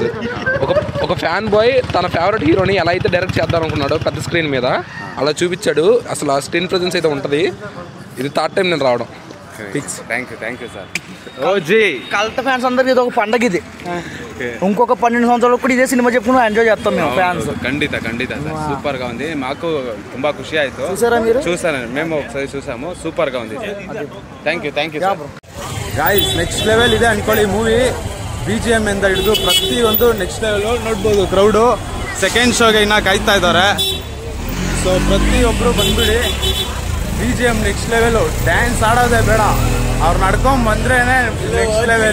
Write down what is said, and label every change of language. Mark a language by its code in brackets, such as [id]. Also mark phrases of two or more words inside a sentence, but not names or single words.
[te] ఒక [en] fan boy [te] తన ఫేవరెట్ హీరోని ఎలా అయితే డైరెక్ట్ చేద్దాం అనుకున్నాడో పెద్ద స్క్రీన్ మీద అలా చూపించాడు. అసలు ఆ [en] screen presence [te] అయితే ఉంటుంది. ఇది [en] third time [te] నేను రావడం. [en] fix. thank you sir. [te] OG కల్త ఫ్యాన్స్ అందరికి ఇది ఒక పండగ ఇది. ఇంకొక 12 సంవత్సరాలకు కూడా ఇదే సినిమా చెప్పుకుని ఎంజాయ్ చేస్తాం మేము ఫ్యాన్స్. ఖండిత సూపర్ గా ఉంది. మాకు [kn] ತುಂಬಾ ಖುಷಿ ಆಯ್ತು. [te] చూసారా మీరు? చూసాను, మేము ఒకసారి చూసాము. సూపర్ గా ఉంది. [en] thank you [te] ಗಾಯ್ಸ್. [en] next level [kn] ಇದೆ ಅನ್ಕೊಳ್ಳಿ ಮೂವಿ. BGM ಇಂದ ಹಿಡಿದು ಪ್ರತಿಯೊಂದು [en] next level [kn] ನೋಡ್ಬೋದು. ಕ್ರೌಡು [en] second show [kn] ಇನ್ನ ಕಾಯ್ತಾ ಇದ್ದಾರೆ. ಸೊ ಪ್ರತಿಯೊಬ್ಬರು ಬಂದ್ಬಿಡಿ. [en] BGM next level. [kn] ಡ್ಯಾನ್ಸ್ ಆಡೋದೇ ಬೇಡ, ಅವ್ರು ನಡ್ಕೊಂಡ್ ಬಂದ್ರೇನೆ [en] next level.